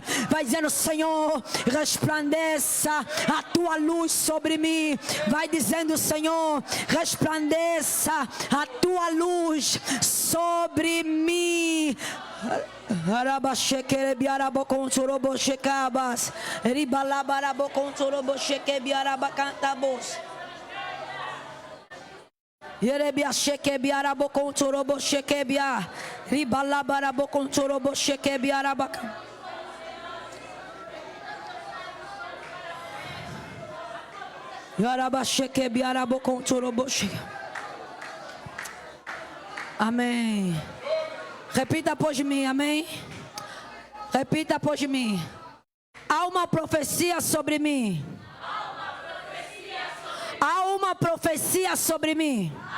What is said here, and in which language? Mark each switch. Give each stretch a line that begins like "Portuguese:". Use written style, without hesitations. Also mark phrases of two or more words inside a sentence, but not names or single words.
Portuguese: Vai dizendo: Senhor, resplandeça a tua luz sobre mim. Vai dizendo: Senhor, resplandeça a tua luz sobre mim. Yerebia shekebia rabo kontorobo shekebia ribala rabo kontorobo shekebia rabaka. Yaraba shekebia rabo kontorobo shekebia. Amém. Repita após mim, amém. Repita após mim. Há uma profecia sobre mim. Há uma profecia sobre mim.